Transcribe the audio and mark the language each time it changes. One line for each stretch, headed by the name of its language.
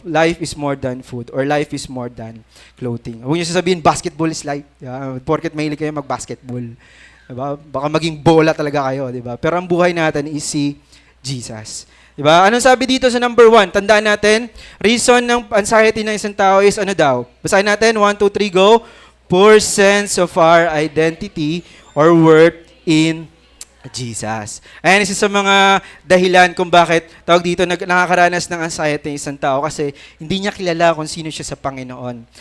English: Life is more than food or life is more than clothing.
Filipino: Huwag niyo sasabihin
English: basketball is life.
Filipino: 'Di ba? Porket mahilig kayo mag-basketball. 'Di ba? Baka maging bola talaga kayo, 'di ba? Pero ang buhay natin is si Jesus. Diba? Anong sabi dito sa number 1? Tandaan natin, reason ng anxiety ng isang tao is Basahin natin, 1, 2, 3, go.
English: Poor sense of our identity or worth in Jesus.
Filipino: Ayan, isa sa mga dahilan kung bakit tawag dito nakakaranas ng anxiety ng isang tao kasi hindi niya kilala kung sino siya sa Panginoon.